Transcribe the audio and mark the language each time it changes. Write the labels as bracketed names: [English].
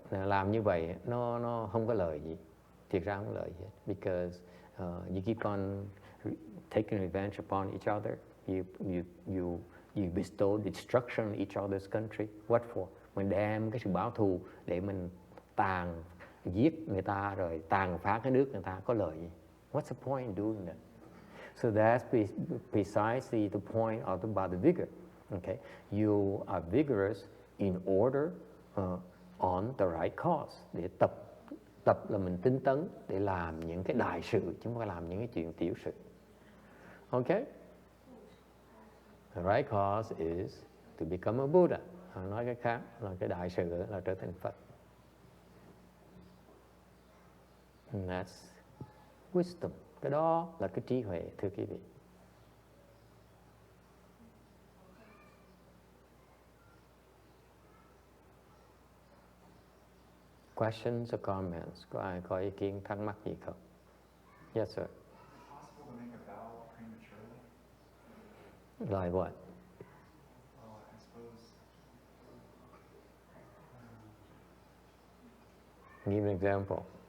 [Vietnamese] Làm như vậy nó không có lợi gì, thiệt ra không có lợi gì, [English] because you keep on taking revenge upon each other. You bestow destruction on each other's country. What for? [Vietnamese] Mình đem cái sự báo thù để mình giết người ta rồi tàn phá cái nước người ta, có lợi gì? [English] What's the point in doing that? So that's precisely the point about the vigor. Okay, you are vigorous in order on the right cause. [Vietnamese] Để tập là mình tinh tấn để làm những cái đại sự, chứ không phải làm những cái chuyện tiểu sự. [English] Okay, the right cause is to become a Buddha. [Vietnamese] Nói cái khác là cái đại sự là trở thành Phật. [English] And that's wisdom. [Vietnamese] Cái đó là cái trí huệ, thưa quý vị. [English] Questions or comments? [Vietnamese] Có ai có ý kiến thắc mắc gì không? [English] Yes, sir. Is it possible to make a vow prematurely? Like what? Well, I suppose. Give an example.